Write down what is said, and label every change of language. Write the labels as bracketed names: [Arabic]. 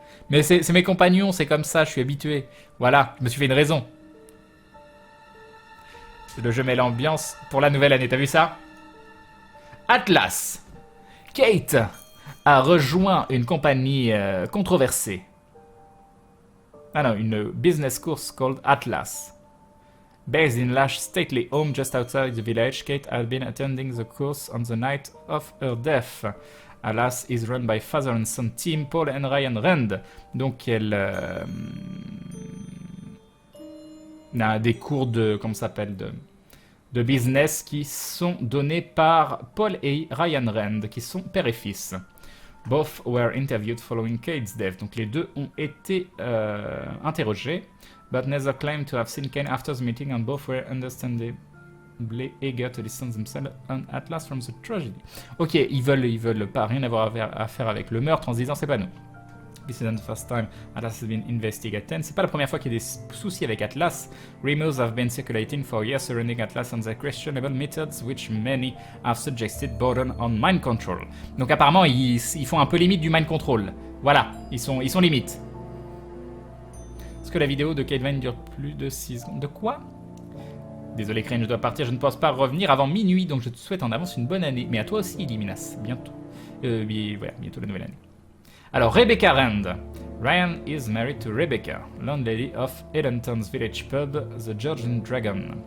[French] Mais c'est mes compagnons, c'est comme ça, je suis habitué. Voilà, je me suis fait une raison. Le jeu met l'ambiance pour la nouvelle année, t'as vu ça? Atlas. Kate a rejoint une compagnie controversée. Ah non, une [English] business course called Atlas. Based in Lash stately home just outside the village, Kate had been attending the course on the night of her death. Atlas is run by father and son team Paul and Ryan Rand. [French] Donc elle a des cours de comment ça s'appelle de business qui sont donnés par Paul et Ryan Rand, qui sont père et fils. [English] Both were interviewed following Kate's death. [French] Donc les deux ont été interrogés, [English] but neither claimed to have seen Kane after the meeting, and both were understandably eager to distance themselves on Atlas from the tragedy. [French] Ok, ils veulent pas rien avoir à faire avec le meurtre en se disant c'est pas nous. [English] This isn't the first time Atlas has been investigated. [French] C'est pas la première fois qu'il y a des soucis avec Atlas. [English] Rumors have been circulating for years surrounding Atlas and their questionable methods, which many have suggested border on mind control. [French] Donc apparemment ils font un peu limite du mind control. Voilà, ils sont limite. Est-ce que la vidéo de Kate Vine dure plus de 6 secondes? De quoi? Désolé Crane, je dois partir, je ne pense pas revenir avant minuit, donc je te souhaite en avance une bonne année. Mais à toi aussi, Illuminas, bientôt. Voilà, bientôt la nouvelle année. Alors, Rebecca Rand. [English] Ryan is married to Rebecca, landlady of Edenton's village pub, The Georgian Dragon.